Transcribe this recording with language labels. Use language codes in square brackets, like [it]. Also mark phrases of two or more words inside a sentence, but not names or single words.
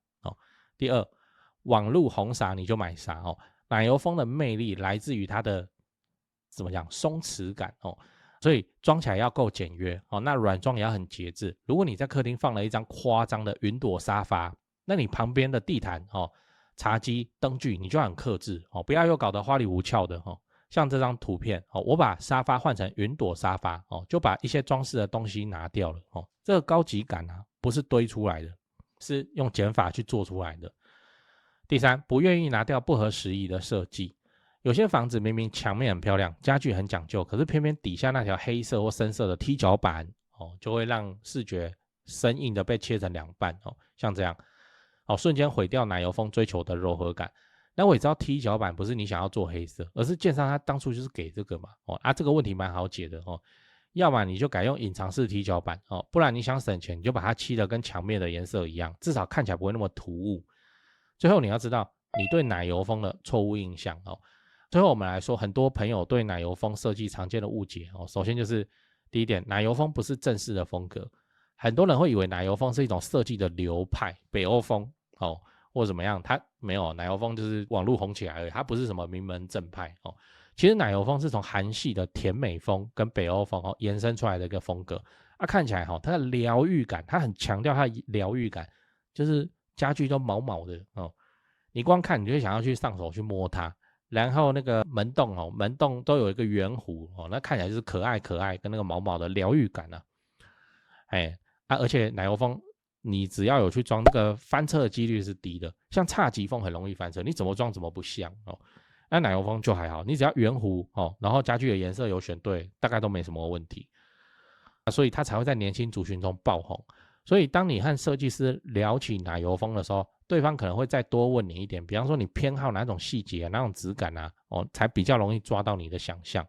[zh] 第二，網路紅啥你就買啥奶油風的魅力來自於它的怎麼講鬆弛感所以裝起來要夠簡約那軟裝也要很節制。如果你在客廳放了一張誇張的雲朵沙發，那你旁邊的地毯茶几燈具你就要很克制不要又搞得花裡胡俏的像這張圖片我把沙發換成雲朵沙發就把一些裝飾的東西拿掉了這個高級感不是堆出來的，是用減法去做出來的。第三，不願意拿掉不合時宜的設計。有些房子明明牆面很漂亮，家具很講究，可是偏偏底下那條黑色或深色的踢腳板就會讓視覺生硬的被切成2半像這樣瞬間毀掉奶油風追求的柔和感。那我也知道踢腳板不是你想要做黑色，而是建商他當初就是給這個嘛这個問題蠻好解的要麼你就改用隱藏式踢腳板哦，不然你想省錢，你就把它漆的跟牆面的顏色一樣，至少看起来不會那麼突兀。最後你要知道你對奶油風的錯誤印象哦。最後我們來說，很多朋友對奶油風設計常見的誤解哦，首先就是第一點，奶油風不是正式的風格，很多人會以為奶油風是一種設計的流派，北歐風哦，或者怎麼樣，它沒有，奶油風就是網絡紅起來而已，它不是什麼名門正派哦。其實奶油風是從韓系的甜美風跟北歐風延伸出來的一個風格啊，看起來它的療癒感，它很強調它的療癒感，就是家具都毛毛的哦，你光看你就會想要去上手去摸它，然後那個門洞都有一個圓弧哦，那看起來就是可愛跟那個毛毛的療癒感啊，而且奶油風你只要有去裝，那個翻車的幾率是低的，像侘寂風很容易翻車，你怎麼裝怎麼不像哦。那奶油風就還好，你只要圓弧哦，然後家具的顏色有選對，大概都沒什麼問題，所以它才會在年輕族群中爆紅。所以當你和設計師聊起奶油風的時候，對方可能會再多問你一點，比方說你偏好哪種細節、哪種質感啊，哦，才比較容易抓到你的想象。